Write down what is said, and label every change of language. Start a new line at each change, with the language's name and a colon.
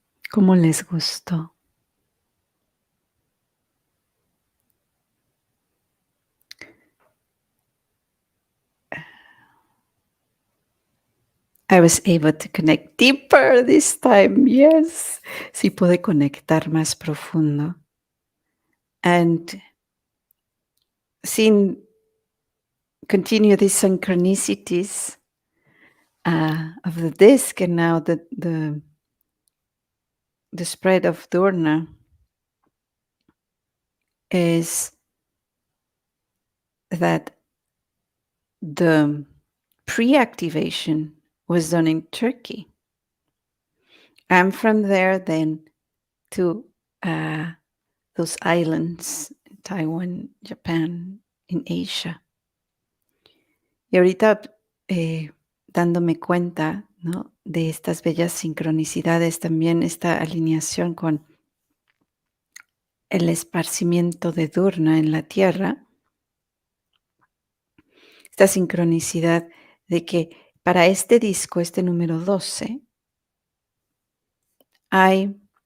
Spanish: ¿Cómo les gustó?
English: I was able to connect deeper this time, yes.
Spanish: Sí pude conectar más profundo.
English: And sin continue these synchronicities of the disc and now the spread of Durna is that the pre-activation was done in Turkey. And from there then to those islands, Taiwan, Japan, in Asia.
Spanish: Y ahorita dándome cuenta, ¿no?, de estas bellas sincronicidades, también esta alineación con el esparcimiento de Durna en la Tierra, esta sincronicidad de que para este disco, este número 12, hay